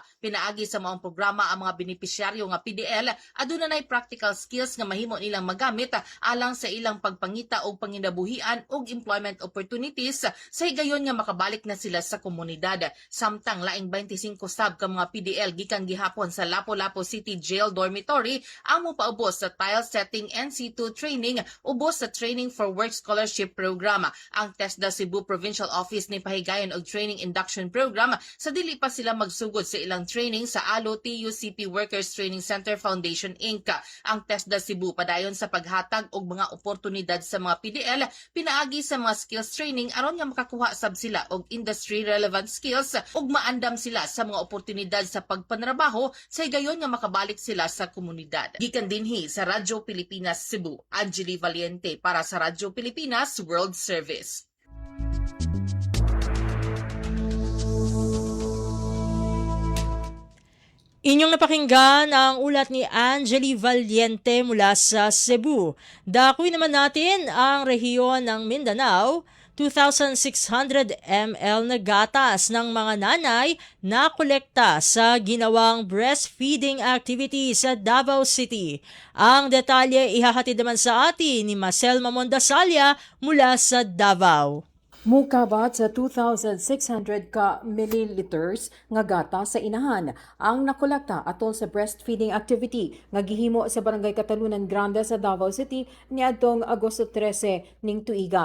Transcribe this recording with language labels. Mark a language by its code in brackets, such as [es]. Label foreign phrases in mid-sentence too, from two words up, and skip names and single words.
[ceb] Pinaagi sa maong programa ang mga benepisyaryo nga PDL aduna nay [en] practical skills [ceb] nga mahimo nilang magamit alang sa ilang pagpangita og panginabuhian og [en] employment opportunities [ceb] sa higayon nga makabalik na sila sa komunidad. Samtang laing 25 sab ka mga PDL gikan gihapon sa Lapu-Lapu City Jail Dormitory ang mopaubos sa [en] tile setting and C2 training [ceb] ubos sa Training for Work Scholarship Program. Ang TESDA Cebu Provincial Office ni pahigayon og Training Induction Program sa dili pa sila magsugod sa ilang training sa ALO TUCP Workers Training Center Foundation Inc. Ang TESDA Cebu padayon sa paghatag og mga oportunidad sa mga PDL pinaagi sa mga [en] skills training [ceb] aron nga makakuha sab sila og [en] industry relevant skills [ceb] ug maandam sila sa mga oportunidad sa pagpanrabaho sa higayon nga makabalik sila sa komunidad. Gikan dinhi sa Radyo Pilipinas Cebu, Angeli Valiente para sa Radyo Pilipinas World Service. [tl] Inyong napakinggan ang ulat ni Angeli Valiente mula sa Cebu. Dakuin naman natin ang rehiyon ng Mindanao. 2,600 ml na gatas ng mga nanay na kolekta sa ginawang [en] breastfeeding activity [tl] sa Davao City. Ang detalye ihahatid naman sa atin ni Marcel Mamondasalia mula sa Davao. [ceb] Mukabat sa 2,600 ka milliliters nga gata sa inahan ang nakolekta atol sa [en] breastfeeding activity [ceb] nga gihimo sa Barangay Katalunan Grande sa Davao City niadtong Agosto 13 ning tuiga.